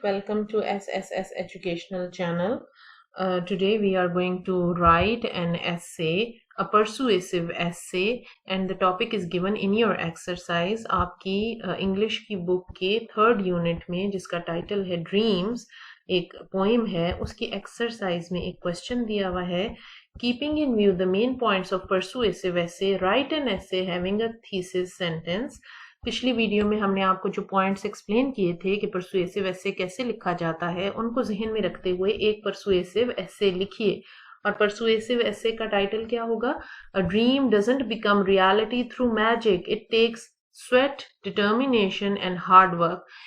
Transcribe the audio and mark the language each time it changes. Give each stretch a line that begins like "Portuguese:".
English: Welcome to SSS Educational Channel. Today we are going to write an essay, a persuasive essay, and the topic is given in your exercise.
Hindi: आपकी English की book के third unit में जिसका title है Dreams, एक poem है, उसकी exercise में एक question दिया हुआ है.
English: Keeping in view the main points of persuasive essay, write an essay having a thesis sentence.
Hindi: पिछली वीडियो में हमने आपको जो पॉइंट्स एक्सप्लेन किए थे कि परसुएसिव एसे कैसे लिखा जाता है, उनको जहन में रखते हुए एक परसुएसिव एसे लिखिए. और परसुएसिव एसे का टाइटल क्या होगा?
English: A dream doesn't become reality through magic, it takes sweat, determination and hard work.